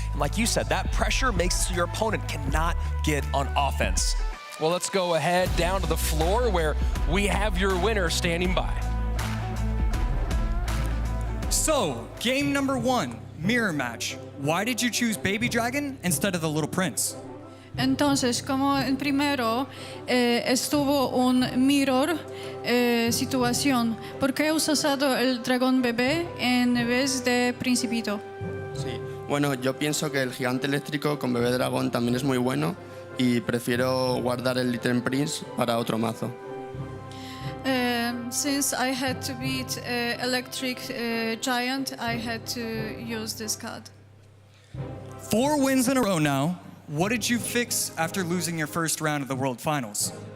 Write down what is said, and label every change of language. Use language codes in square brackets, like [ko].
[en] And like you said, that pressure makes it so your opponent cannot get on offense. Well, let's go ahead down to the floor where we have your winner standing by. So, game number 1, mirror match. Why did you choose Baby Dragon instead of the Little Prince? [es] Entonces, como en primero estuvo un mirror situación, ¿por qué has usado el dragón bebé en vez de Principito? Sí, bueno, yo pienso que el gigante eléctrico con bebé dragón también es muy bueno y prefiero guardar el Little Prince para otro mazo. [en] Since I had to beat Electric Giant, I had to use this card. 4 wins in a row now. What did you fix after losing your first round of the World Finals?